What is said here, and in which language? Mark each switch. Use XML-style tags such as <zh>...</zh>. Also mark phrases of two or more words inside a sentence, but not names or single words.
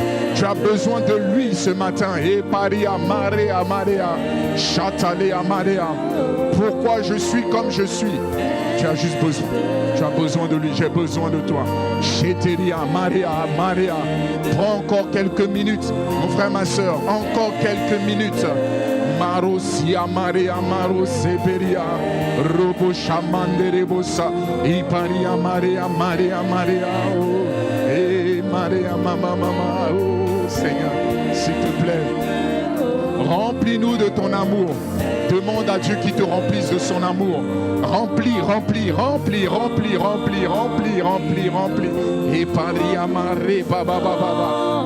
<fr>Tu as besoin de lui ce matin. Pourquoi je suis comme je suis? Tu as juste besoin. Tu as besoin de lui. J'ai besoin de toi. Maria. Prends encore quelques minutes. Mon frère, ma soeur, encore quelques minutes. Marosia Maria Maroseberia Robo Shamanderebosa Iparia Maria oh Maria Mama oh Seigneur, s'il te plaît, remplis-nous de ton amour. Demande à Dieu qu'il te remplisse de son amour. Remplis. Et Paria Maria Baba.</fr>